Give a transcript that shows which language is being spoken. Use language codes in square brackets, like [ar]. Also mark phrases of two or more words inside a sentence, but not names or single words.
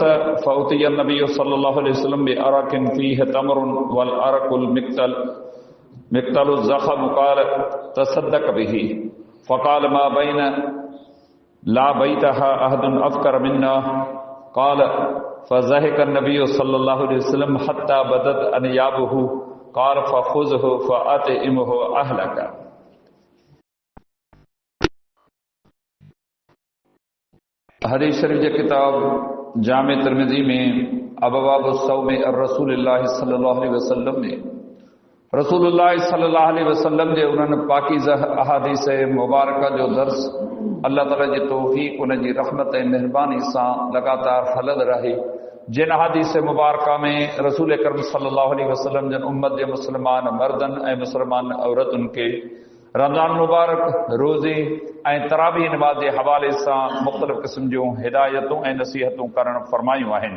[ar] فأتي النبي صلى الله عليه وسلم بعرق فيه تمر والعرق المكتل الضخم قال تصدق به فقال ما بين لابتيها أحد أفقر منا قال فضحك النبي صلى الله عليه وسلم حتى بدت أنيابه قال فخذه فأطعمه أهلك. [sd] हदीस शरीफ जी किताब जामे तिरमिज़ी में अबवाब सौम रसूलुल्लाह [ar] صلى الله عليه وسلم [sd] में रसूलुल्लाह [ar] صلى الله عليه وسلم [sd] जे उन्हनि पाकीज़ा अहादीस मुबारक जो दर्स अल्लाह ताला जी तौफ़ीक़ उन जी रहमत ऐं महिरबानी सां लगातार हलंदो रहे। जिन अहादीस मुबारक में रसूल अकरम [ar] صلى الله عليه وسلم [sd] जन उम्मत जे मुस्लमान मर्दन ऐं मुस्लमान औरतुनि के रमज़ान मुबारक रोज़े ऐं तरावी नमाज़ जे हवाले सां मुख़्तलिफ़ क़िस्म जूं हिदायतूं ऐं नसीहतूं करणु फ़रमायूं आहिनि।